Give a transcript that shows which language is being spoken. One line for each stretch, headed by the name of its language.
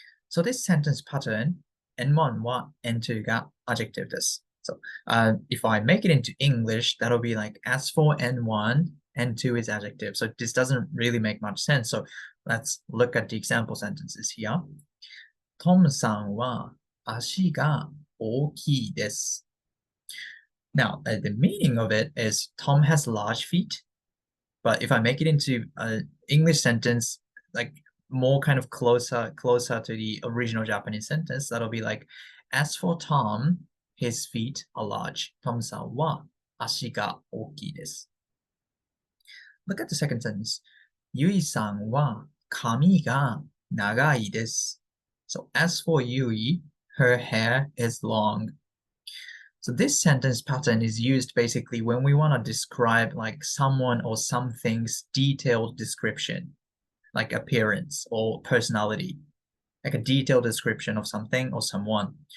English: So this sentence pattern, N1 wa, N2 ga adjective des. So if I make it into English, that'll be like as for N1, N2 is adjective. So this doesn't really make much sense. So let's look at the example sentences here.
Japanese: トムさんは足が大きいです.
English: Now, the meaning of it is Tom has large feet. But if I make it into an English sentence, like more kind of closer to the original Japanese sentence, that'll be like, as for Tom, his feet are large.
Japanese: Tom さんは足が大きいです.
English: Look at the second sentence.
Japanese: ゆいさんは髪が長いです.
English: So as for Yui, her hair is long. So this sentence pattern is used basically when we want to describe like someone or something's detailed description, like appearance or personality, like a detailed description of something or someone.